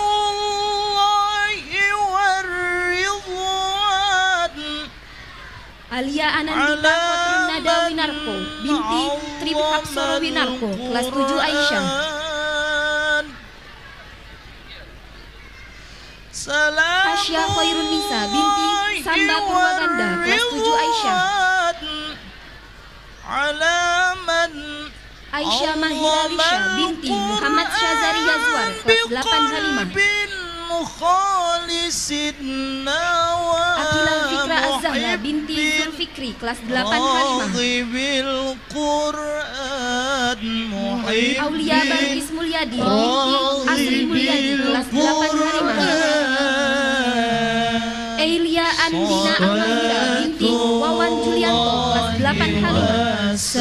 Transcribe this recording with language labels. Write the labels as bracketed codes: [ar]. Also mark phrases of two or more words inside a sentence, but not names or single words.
[id] Alia Anandita Kotrun Nada Winarko binti Trip Hapsoro Winarko kelas 7 Aisyah. Tasya Khairun Nisa binti Samba Purwaganda kelas 7 Aisyah. Aisyah Mahira Lisha binti Muhammad Syazari Yazwar kelas 8 Halimah. Akilah Fikra Az-Zahra binti Zulfikri kelas 8 Halimah. Aulia Balkis Mulyadi binti Asri Mulyadi kelas 8 Halimah. Eilia Andina Ahmadira binti Wawan Julianto kelas 8 Halimah.